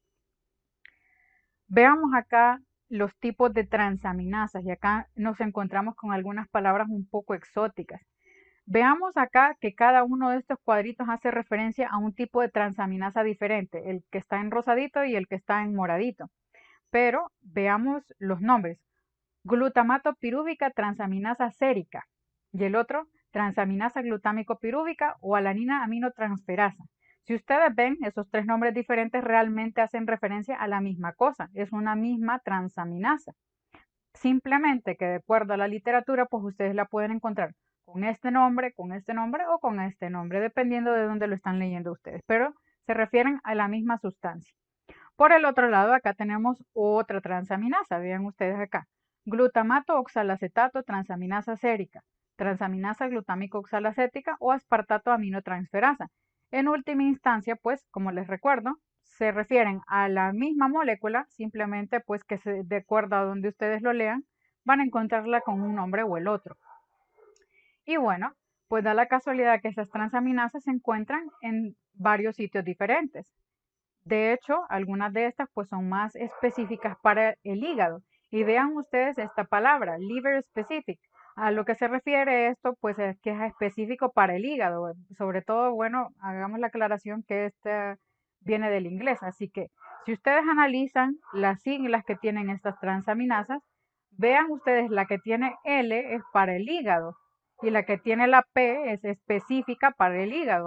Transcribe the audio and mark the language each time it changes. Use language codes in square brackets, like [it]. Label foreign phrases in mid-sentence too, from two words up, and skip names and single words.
[es] Veamos acá los tipos de transaminasas y acá nos encontramos con algunas palabras un poco exóticas. Veamos acá que cada uno de estos cuadritos hace referencia a un tipo de transaminasa diferente, el que está en rosadito y el que está en moradito. Pero veamos los nombres. Glutamato pirúvica transaminasa sérica y el otro transaminasa glutámico pirúvica o alanina aminotransferasa. Si ustedes ven, esos tres nombres diferentes realmente hacen referencia a la misma cosa, es una misma transaminasa. Simplemente que de acuerdo a la literatura, pues ustedes la pueden encontrar con este nombre o con este nombre, dependiendo de dónde lo están leyendo ustedes, pero se refieren a la misma sustancia. Por el otro lado, acá tenemos otra transaminasa, vean ustedes acá. Glutamato oxalacetato transaminasa sérica, transaminasa glutámico oxalacética o aspartato aminotransferasa. En última instancia, pues, como les recuerdo, se refieren a la misma molécula, simplemente pues que de acuerdo a donde ustedes lo lean, van a encontrarla con un nombre o el otro. Y bueno, pues da la casualidad que esas transaminasas se encuentran en varios sitios diferentes. De hecho, algunas de estas pues son más específicas para el hígado. Y vean ustedes esta palabra, [en] liver specific. [es] A lo que se refiere esto, pues es que es específico para el hígado. Sobre todo, bueno, hagamos la aclaración que esta viene del inglés. Así que si ustedes analizan las siglas que tienen estas transaminasas, vean ustedes la que tiene L es para el hígado y la que tiene la P es específica para el hígado.